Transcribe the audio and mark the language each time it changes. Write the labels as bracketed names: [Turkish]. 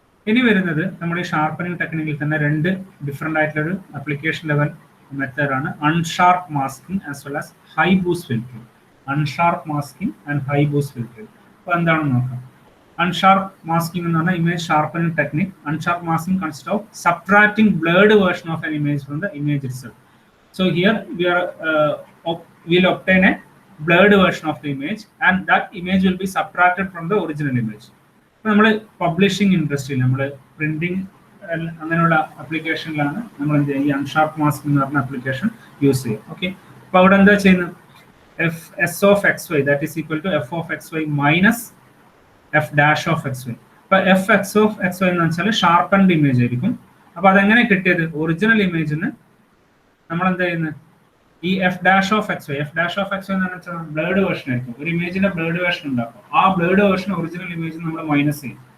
[Malayalam] ഇനി വരുന്നത് നമ്മുടെ ഈ ഷാർപ്പനിങ് ടെക്നിക്കിൽ തന്നെ രണ്ട് ഡിഫറെന്റ് ആയിട്ടുള്ള ഒരു അപ്ലിക്കേഷൻ ലെവൽ മെത്തേഡാണ് unsharp masking as well as high boost filtering. Unsharp masking and high boost filtering എന്താണെന്ന് നോക്കാം. അൺഷാർപ്പ് മാസ്കിംഗ് എന്ന് പറഞ്ഞാൽ image sharpening technique. Unsharp masking consist of subtracting [English] blurred version of an image from the image itself. So here we will obtain a blurred version of the image and that image will be subtracted from the original image. [Malayalam] അപ്പോൾ നമ്മൾ publishing ഇൻഡസ്ട്രിയിൽ നമ്മൾ printing അങ്ങനെയുള്ള ആപ്ലിക്കേഷനിലാണ് നമ്മൾ എന്ത് ചെയ്യുക? ഈ unsharp masking എന്ന് പറഞ്ഞ ആപ്ലിക്കേഷൻ യൂസ് ചെയ്യും. ഓക്കെ, അപ്പോൾ അവിടെ എന്താ ചെയ്യുന്നത്? [English] S of xy that is equal to f of xy minus f dash of xy. [Malayalam] അപ്പോൾ fx of xy എന്ന് വെച്ചാൽ ഷാർപ്പൻഡ് ഇമേജ് ആയിരിക്കും. അപ്പോൾ അതെങ്ങനെ കിട്ടിയത്? ഒറിജിനൽ ഇമേജിന് നമ്മൾ എന്താ ചെയ്യുന്നത്? ഈ F dash of X Y എന്ന് വെച്ചാൽ ബ്ലേഡ് വേർഷൻ ആയിരിക്കും. ഒരു ഇമേജിന്റെ ബ്ലേഡ് വേർഷൻ ഉണ്ടാക്കും. ആ ബ്ലേഡ് വേർഷൻ ഒറിജിനൽ ഇമേജ് നമ്മൾ മൈനസ് ചെയ്യും.